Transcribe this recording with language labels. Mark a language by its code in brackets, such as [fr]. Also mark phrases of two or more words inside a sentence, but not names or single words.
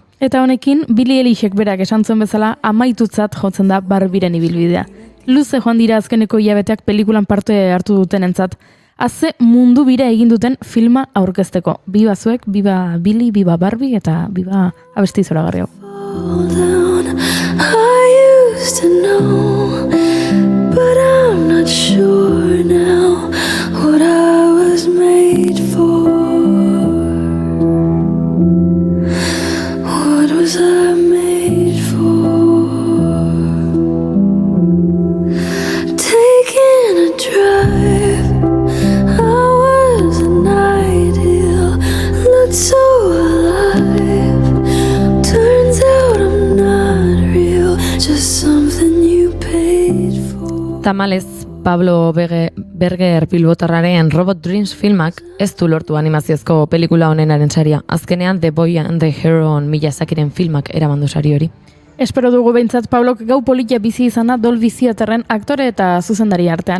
[eu] Eta honekin, Billie Eilishek berak esan zuen bezala amaitutzat jotzen da Barbiren ibilbidea. Luze joan dira azkeneko hilabeteak pelikulan parte hartu dutenentzat. Haze mundu bira egin duten filma aurkezteko. Biba zuek, biba Billie, biba Barbie eta biba abesti zoragarri hau. [en] I used to know, but I'm not sure now what I was made for. What was I made for? Taking a drive, I was an ideal, looked so alive. Turns out I'm not real, just something you paid for. [eu] Tamalez, Pablo Berger Bilbotarraren Robot Dreams filmak ez du lortu animaziozko pelikula honenaren saria. Azkenean The Boy and the Hero Miyazakiren filmak eramandu sari hori. Espero dugu behintzat Pablok gau politia bizi izana Dolby Theaterren aktore eta zuzendari artean.